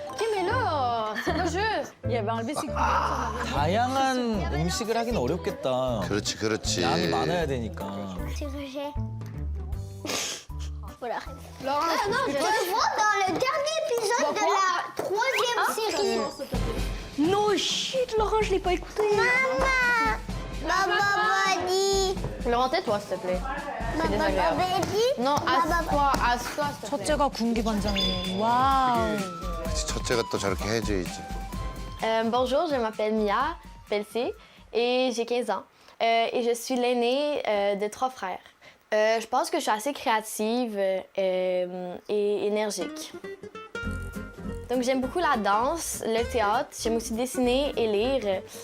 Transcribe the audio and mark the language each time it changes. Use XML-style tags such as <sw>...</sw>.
<fr>OK, mais là, c'est pas juste. Il avait enlevé ses couverts.</fr> <ko>다양한 음식을 하긴 어렵겠다. 그렇지, 그렇지. 양이 많아야 되니까.</ko> <fr>C'est rejet. Voilà. Laurent, je le vois dans le dernier épisode de la 3e série.</fr> <en>No shit,</en> <fr>Laurent, je l'ai pas écouté. Maman! Maman dit. Laurent, tais-toi, s'il te plaît. C'est Maman désagréable. dit. Non, assis-toi, assis-toi, s'il te plaît.</fr> <ko>첫째가 군기반장이에요. 와우. 그렇지, 첫째가 또 저렇게 해줘야지.</ko> <fr>Bonjour, je m'appelle Mia Pelletier et j'ai 15 ans. Et je suis l'aînée de 3 frères. Je pense que je suis assez créative et énergique. Donc j'aime beaucoup la danse, le théâtre, j'aime aussi dessiner et lire.</fr>